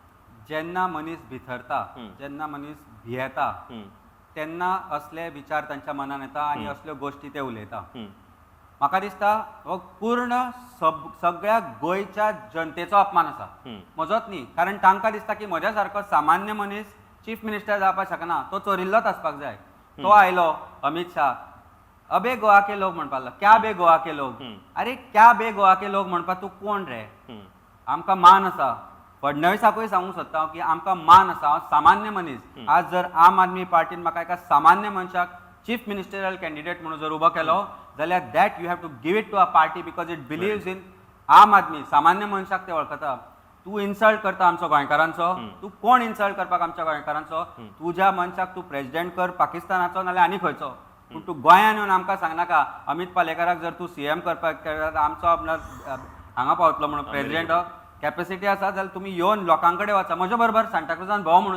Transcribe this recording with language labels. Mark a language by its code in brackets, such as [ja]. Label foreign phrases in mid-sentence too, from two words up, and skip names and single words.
[kok] जेन्ना मनीस भितरता जेन्ना मनीस भियेता तेन्ना असले विचार तांच्या मनान येता आनी असल्यो गोश्टी ते उलयता म्हाका दिसता हो पूर्ण सगळ्या गोंयच्या जनतेचो अपमान आसा म्हजोच न्ही कारण तांकां दिसता की म्हज्या सारको सामान्य मनीस [en] chief minister [kok] जावपाक शकना तो चोरिल्लोच आसपाक जाय तो आयलो अमित शाह [hi] अबे गोवा के लोग [kok] म्हणपाक लागलो [hi] क्या बे गोवा के लोग अरे क्या बे गोवा के लोग [kok] म्हणपाक तूं कोण रे आमकां मान आसा फडणवीसाकूय सांगूंक सोदता हांव की आमकां मान आसा हांव सामान्य मनीस आज जर आम आदमी पार्टीन म्हाका एका सामान्य मनशाक [en] chief ministerial candidate [kok] म्हणून जर उबो केलो जाल्यार [en] that you have to give it to a party because it believes in [kok] आम आदमी सामान्य मनशाक ते वळखता तूं इन्सल्ट करता आमचो गोंयकारांचो तूं कोण इन्सल्ट करपाक आमच्या गोंयकारांचो तुज्या मनशाक तूं प्रेसिडेंट कर पाकिस्तानाचो नाल्यार आनी खंयचो पूण तूं गोंयान येवन आमकां सांगनाका अमित पालेकराक जर तूं सीएम करपाक आमचो आपणाक हांगा पावतलो म्हणून [en] president capacity [kok] आसा जाल्यार तुमी येवन लोकां कडेन वचा म्हज्या बरोबर सांताक्रुजान भोंव म्हणून